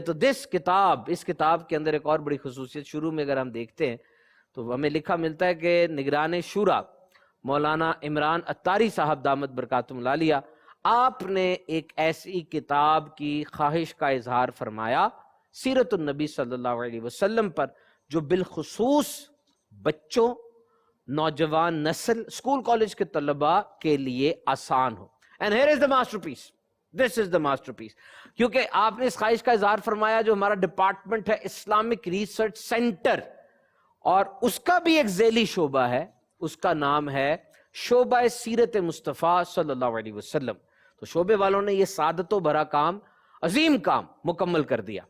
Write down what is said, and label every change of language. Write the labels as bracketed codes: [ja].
[ur] تو اس کتاب کے اندر ایک اور بڑی خصوصیت, شروع میں اگر ہم دیکھتے ہیں تو ہمیں لکھا ملتا ہے کہ نگران شورا مولانا عمران اتاری صاحب دامت برکاتہم العالیہ, آپ نے ایک ایسی کتاب کی خواہش کا اظہار فرمایا سیرت النبی صلی اللہ علیہ وسلم پر, جو بالخصوص بچوں, نوجوان نسل, اسکول کالج کے طلباء کے لیے آسان ہو. [en] And here is the masterpiece. This is the masterpiece. [ur] کیونکہ آپ نے اس خواہش کا اظہار فرمایا, جو ہمارا ڈپارٹمنٹ ہے اسلامک ریسرچ سینٹر, اور اس کا بھی ایک ذیلی شعبہ ہے, اس کا نام ہے شعبہ سیرت مصطفیٰ صلی اللہ علیہ وسلم. تو شعبے والوں نے یہ سعادت و بھرا کام، عظیم کام مکمل کر دیا.